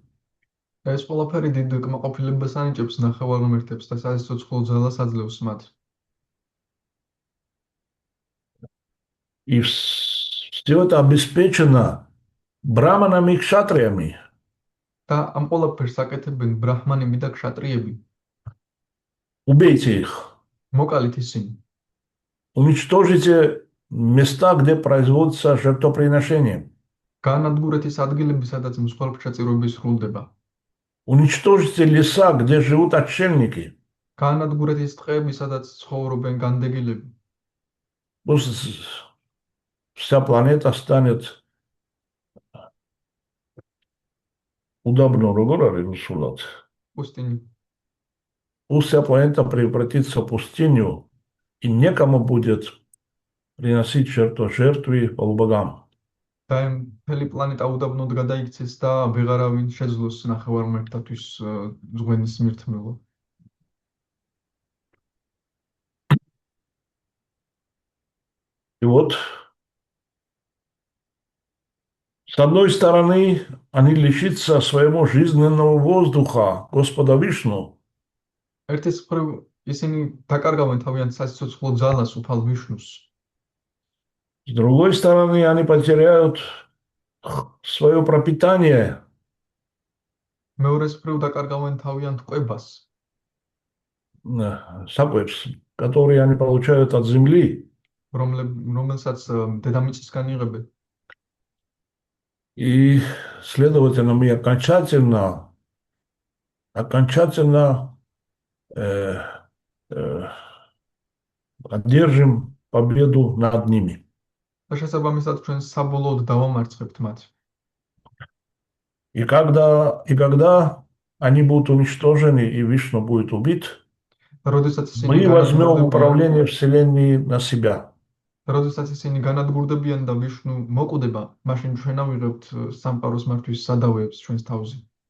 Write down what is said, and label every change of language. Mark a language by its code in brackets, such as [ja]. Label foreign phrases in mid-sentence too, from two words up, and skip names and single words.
[ka] ეს ყველაფერი დიდ კმაყოფილებას ანიჭებს ნახევარმცველებს და სასიცოცხლო ძალას აძლევს მათ. [ru] И все это обеспечено браманами и кшатриями. [ka] და ამ ყველაფერს აკეთებენ ბრაჰმანები და ქშატრიები. [ru] Убейте их. [ka] მოკალით ისინი. [ru] Уничтожите места, где производится жертвоприношение. [ka] განადგურეთ ის ადგილები, სადაც მსხვერპლთა წირვები სრულდება. [ru] Уничтожите леса, где живут отшельники. [ka] განადგურეთ ის ტყეები, სადაც ცხოვრობენ განდეგილები. [ru] Пусть вся планета станет удобно русулат. პუსტინი. Пусть вся планета превратится в пустыню, и некому будет приносить жертвы полубогам. [ka] და მთელი პლანეტა უდაბნოდ გადაიქცეს და ვეღარავინ შეძლოს ნახევარმცველთათვის ზღვენის მირთმევა. [ru] И вот, с одной стороны, они лишатся своего жизненного воздуха, Господа Вишну. [ka] ერთის მხრივ ისინი დაკარგავენ თავიანთ სასიცოცხლო ძალას უფალ ვიშნუს. [ru] С другой стороны, они потеряют свое пропитание, [ka] მეორეს მხრივ დაკარგავენ თავიანთ კვებას, [ru] сапвепс, которые они получают от земли. [ka] რომელსაც დედამიწისგან იღებენ. [ru] И, следовательно, мы окончательно э, э, одержим победу над ними. [ka] და შესაბამისად ჩვენ საბოლოოდ დავამარცხებთ მათ. [ru] И когда они будут уничтожены и Вишну будет убит, [ka] როდესაც ისინი [ru] мы возьмем [ka] განადგურდებიან, [ru] управление Вселенной на себя. [ka] როდესაც ისინი განადგურდებიან და ვიშნუ მოკვდება, მაშინ ჩვენ ავიღებთ სამყაროს მართვის სადავეებს ჩვენს თავზე.